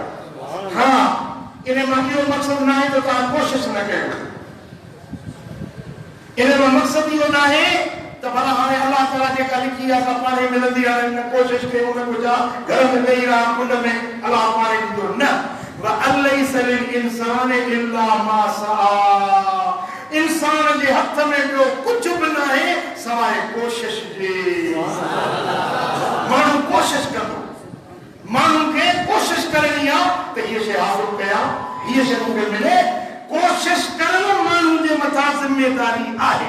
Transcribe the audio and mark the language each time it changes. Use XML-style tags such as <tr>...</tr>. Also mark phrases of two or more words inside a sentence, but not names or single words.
<sd>हा, इन मां इहो मक़सदु न आहे त तव्हां कोशिशि न कयो, इन मां मक़सदु इहो न आहे त भला हाणे अल्लाह ताला जेका लिखी आहे असां पाणे मिलंदी, हाणे न कोशिशि कयूं, न कुझु घर में वेही रहा कुंड में अल्लाह पाणे ॾींदो। न,</sd> <ar>وليس للإنسان إلا ما سعى.</ar> <sd>इंसान जे हथ में ॿियो कुझु बि न आहे सवाइ कोशिश जे। माण्हू कोशिश कंदो, माण्हू खे कोशिश करणी आहे त हीअ शइ हासिल कयां, हीअ शइ मूंखे मिले। कोशिश करणु माण्हू जे मथां ज़िमेदारी आहे।</sd>